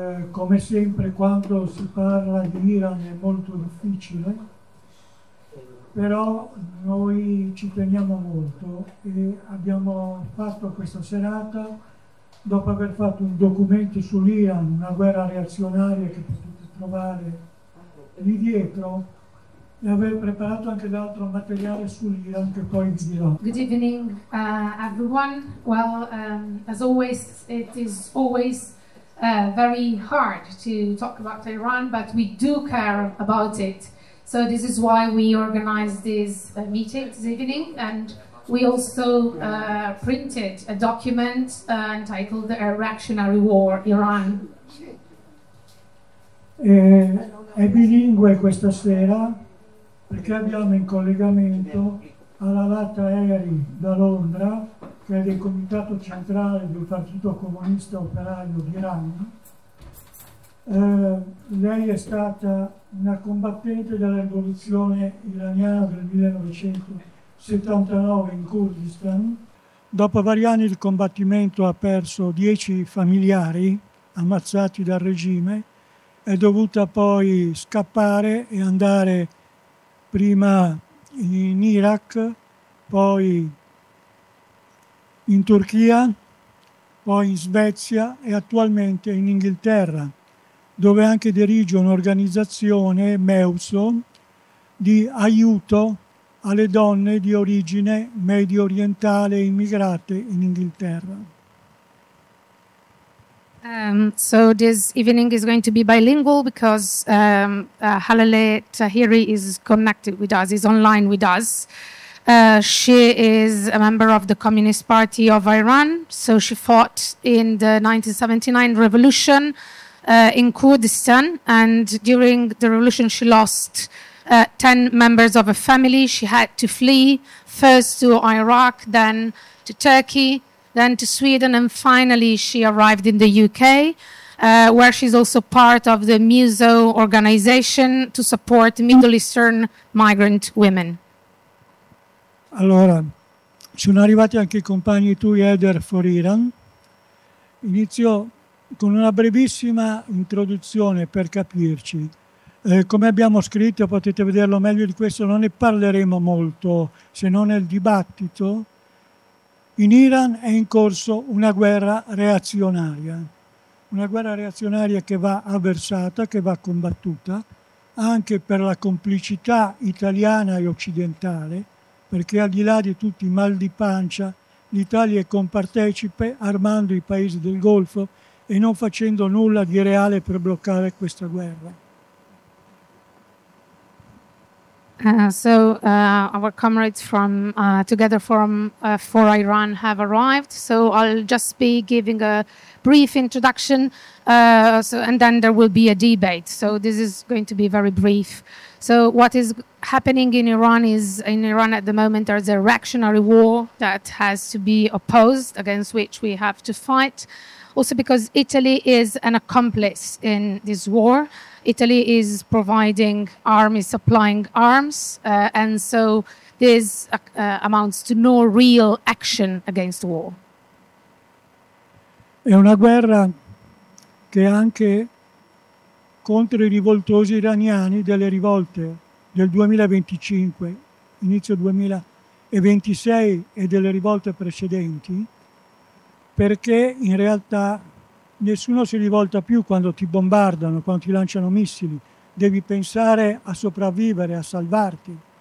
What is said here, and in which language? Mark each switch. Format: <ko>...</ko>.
<it>Come sempre, quando si parla di Iran è molto difficile, però noi ci teniamo molto e abbiamo fatto questa serata, dopo aver fatto un documento sull'Iran, una guerra reazionaria che potete trovare lì dietro, e aver preparato anche l'altro materiale sull'Iran che poi dirò.</it> <en>Good evening, everyone. Well, as always, it is always very hard to talk about Iran, but we do care about it. So this is why we organized this meeting this evening, and we also printed a document entitled "The Reactionary War, Iran."</en> <it>È bilingue questa sera perché abbiamo in collegamento alla Lata Eri da Londra, che è del Comitato Centrale del Partito Comunista Operaio d'Iran. Lei è stata una combattente della rivoluzione iraniana del 1979 in Kurdistan. Dopo vari anni di combattimento ha perso 10 familiari ammazzati dal regime. È dovuta poi scappare e andare prima in Iraq, poi in Turchia, poi in Svezia e attualmente in Inghilterra, dove anche dirige un'organizzazione, MEUSO, di aiuto alle donne di origine medio orientale immigrate in Inghilterra.</it> <en>So this evening is going to be bilingual because Halale Tahiri is connected with us, is online with us. She is a member of the Communist Party of Iran, so she fought in the 1979 revolution in Kurdistan, and during the revolution she lost 10 members of her family. She had to flee first to Iraq, then to Turkey, then to Sweden, and finally she arrived in the UK, where she's also part of the MEUSO organization to support Middle Eastern migrant women.</en> <it>Allora, sono arrivati anche i compagni Together for Iran. Inizio con una brevissima introduzione per capirci. Come abbiamo scritto, potete vederlo meglio di questo, non ne parleremo molto se non nel dibattito. In Iran è in corso una guerra reazionaria. Una guerra reazionaria che va avversata, che va combattuta, anche per la complicità italiana e occidentale. Perché al di là di tutti i mal di pancia, l'Italia è compartecipe armando i paesi del Golfo e non facendo nulla di reale per bloccare questa guerra.</it> <en>So our comrades from Together for Iran have arrived. So I'll just be giving a brief introduction, and then there will be a debate. So this is going to be very brief. So what is happening in Iran is, in Iran at the moment, there is a reactionary war that has to be opposed, against which we have to fight. Also because Italy is an accomplice in this war. Italy is providing arms, supplying arms, and so this amounts to no real action against the war.</en> <it>È una guerra che anche contro i rivoltosi iraniani delle rivolte del 2025, inizio 2026 e delle rivolte precedenti, perché in realtà nessuno si rivolta più quando ti bombardano, quando ti lanciano missili, devi pensare a sopravvivere, a salvarti.</it>